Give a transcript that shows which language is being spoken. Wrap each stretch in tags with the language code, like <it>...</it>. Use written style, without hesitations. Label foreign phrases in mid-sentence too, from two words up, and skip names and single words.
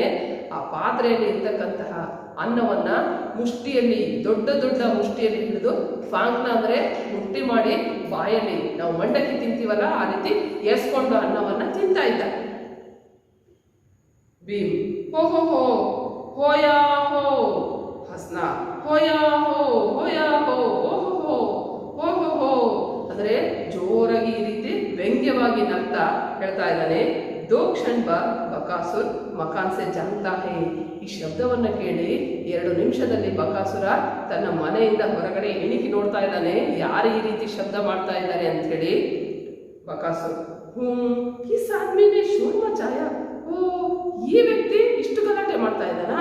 <kn>ಆ ಪಾತ್ರೆಯಲ್ಲಿ ಇರ್ತಕ್ಕಂತಹ ಅನ್ನವನ್ನ ಮುಷ್ಟಿಯಲ್ಲಿ, ದೊಡ್ಡ ಮುಷ್ಟಿಯಲ್ಲಿ ಹಿಡಿದು, ಫಾಂಗ್ನ ಅಂದ್ರೆ ಮುಷ್ಟಿ ಮಾಡಿ ಬಾಯಲ್ಲಿ ನಾವು ಮಂಡಕ್ಕಿ ತಿಂತೀವಲ್ಲ ಆ ರೀತಿ ಎಸ್ಕೊಂಡು ಅನ್ನವನ್ನ ತಿಂತಾ ಇದ್ದ. ಭೀಮ್ ಹೋ ಹೋ ಹೋ ಹೋಯಾ ಹೋ ಹಸ್ನ ಹೋಯಾ ಹೋ ಓಹೋ ಹೋ ಹೋ ಹೋ ಅಂದ್ರೆ ಜೋರಾಗಿ ಈ ರೀತಿ ವ್ಯಂಗ್ಯವಾಗಿ ನಗ್ತಾ ಹೇಳ್ತಾ ಇದ್ದಾನೆ.</kn> <hi>दो क्षण बाद बकासुर मकान से जानता है.</hi> <kn>ಈ ಶಬ್ದವನ್ನು ಕೇಳಿ 2 ನಿಮಿಷದಲ್ಲಿ ಬಕಾಸುರ ತನ್ನ ಮನೆಯಿಂದ ಹೊರಗಡೆ ಇಣಿಕಿ ನೋಡ್ತಾ ಇದ್ದಾನೆ. ಯಾರು ಈ ರೀತಿ ಶಬ್ದ ಮಾಡ್ತಾ ಇದ್ದಾರೆ ಅಂತ ಹೇಳಿ. ಬಕಾಸುರ್</kn> <hi>किस आदमीने शोर मचाया.</hi> <kn>ಓ, ಈ ವ್ಯಕ್ತಿ ಇಷ್ಟು ಗಲಾಟೆ ಮಾಡ್ತಾ ಇದ್ದಾನಾ?</kn>